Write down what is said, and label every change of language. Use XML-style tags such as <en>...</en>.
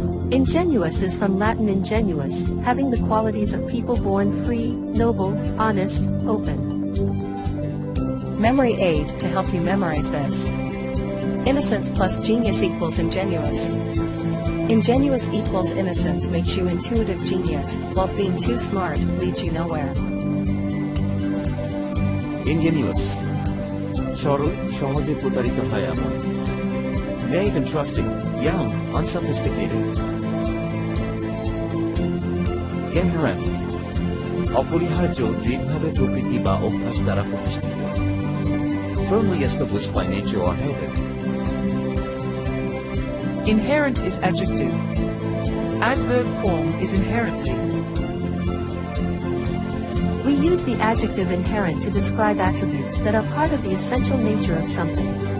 <en>Ingenuous is from Latin ingenuus, having the qualities of people born free, noble, honest, open. Memory aid to help you memorize this. Innocence plus genius equals ingenuous. Ingenuous equals innocence makes you intuitive genius, while being too smart leads you nowhere.</en> <bn>Ingenuous, সরল, সহজে প্রতারিত হয় এমন.</bn> <en>Naive and trusting, young, unsophisticated.</en> <bn>Inherent, অপরিহার্য, দৃঢ়ভাবে প্রকৃতি বা অভ্যাস দ্বারা প্রতিষ্ঠিত.</bn> <en>Firmly established by nature or habit. Inherent is adjective. Adverb form is inherently. We use the adjective inherent to describe attributes that are part of the essential nature of something.</en>